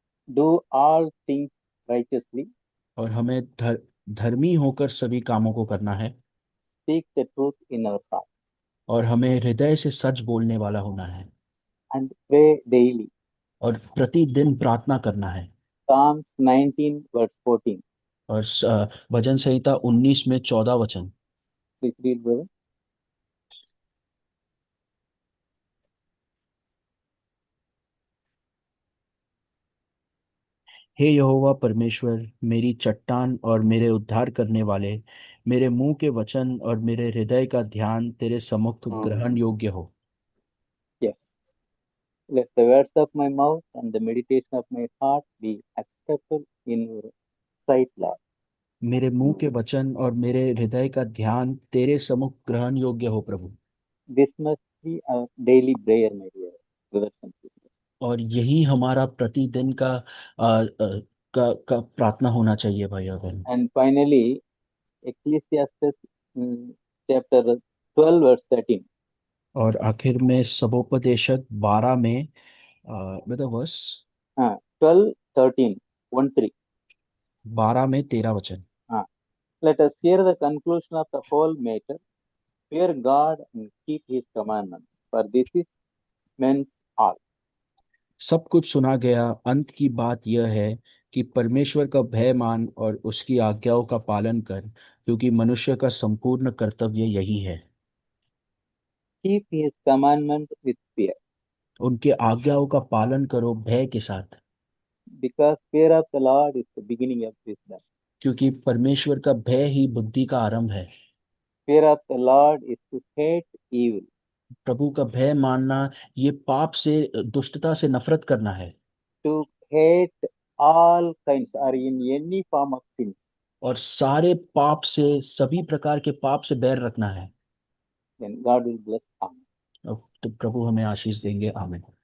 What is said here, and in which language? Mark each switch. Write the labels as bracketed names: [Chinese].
[English] do all things righteously, [Hindi] और हमें धर्मी होकर सभी कामों को करना है, [English] speak the truth in our heart, [Hindi] और हमें हृदय से सच बोलने वाला होना है, [English] and pray daily. [Hindi] और प्रतिदिन प्रार्थना करना है। [English] Psalms 19 verse 14. [Hindi] और भजन संहिता 19 में 14 वचन। [English] Please read, brother. [Hindi] हे यहोवा परमेश्वर, मेरी चट्टान और मेरे उद्धार करने वाले, मेरे मुंह के वचन और मेरे हृदय का ध्यान तेरे सम्मुख ग्रहण योग्य हो। [English] Yes. Let the words of my mouth and the meditation of my heart be acceptable in your sight, Lord. [Hindi] मेरे मुंह के वचन और मेरे हृदय का ध्यान तेरे सम्मुख ग्रहण योग्य हो प्रभु। [English] This must be our daily prayer, my dear brothers and sisters. [Hindi] और यही हमारा प्रतिदिन का प्रार्थना होना चाहिए भाई और बहन। [English] And finally, Ecclesiastes chapter 12 verse 13. [Hindi] और आखिर में सबोपदेशक 12 में मतलब वर्स [English] 12, 13, 1, 3. [Hindi] 12 में 13 वचन। [English] Let us hear the conclusion of the whole matter. Fear God and keep His commandments, for this is men's all. [Hindi] सब कुछ सुना गया, अंत की बात यह है कि परमेश्वर का भय मान और उसकी आज्ञाओं का पालन कर, क्योंकि मनुष्य का संपूर्ण कर्तव्य यही है। [English] Keep His commandment with fear. [Hindi] उनके आज्ञाओं का पालन करो भय के साथ। [English] because fear of the Lord is the beginning of wisdom. [Hindi] क्योंकि परमेश्वर का भय ही बुद्धि का आरंभ है। [English] Fear of the Lord is to hate evil, [Hindi] प्रभु का भय मानना ये पाप से, दुष्टता से नफरत करना है, [English] to hate all kinds or in any form of sin. [Hindi] और सारे पाप से, सभी प्रकार के पाप से बैर रखना है। [English] Then God will bless. Amen. [Hindi] तो प्रभु हमें आशीष देंगे। आमीन।